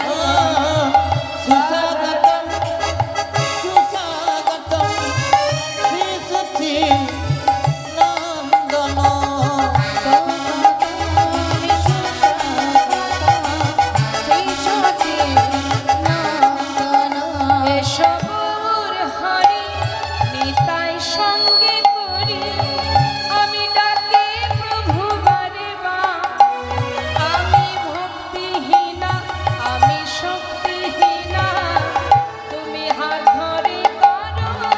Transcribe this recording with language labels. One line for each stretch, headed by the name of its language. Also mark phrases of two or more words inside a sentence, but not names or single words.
Sanskrit: सुस्वागतं सुस्वागतं श्री शचीनन्दन स्वागतामि सुस्वागतं श्री शचीनन्दन
Bangla: এসবর হরি নিতাই সঙ্গে করি আমি ডাকি প্রভু বারে বা আমি ভক্তিহীনা আমি শক্তিহীনা তুমি হাত ধরে করো